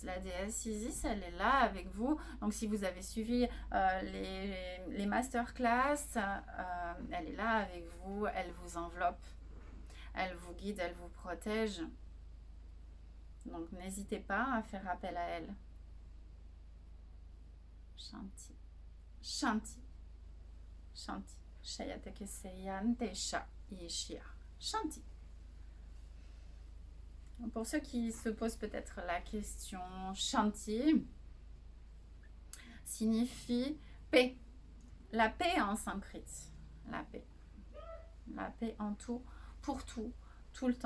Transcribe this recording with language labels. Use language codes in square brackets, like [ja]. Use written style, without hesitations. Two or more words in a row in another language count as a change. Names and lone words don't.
[fr] La déesse Isis, elle est là avec vous. Donc si vous avez suivi les masterclass, elle est là avec vous, elle vous enveloppe, elle vous guide, elle vous protège. Donc n'hésitez pas à faire appel à elle. [sa] Shanti. Shanti. Shanti. Shayateke Seyan Desha Yeshia. Shanti. [fr] Pour ceux qui se posent peut-être la question, Shanti signifie paix. La paix en sanskrit. La paix. La paix en tout, pour tout, tout le temps.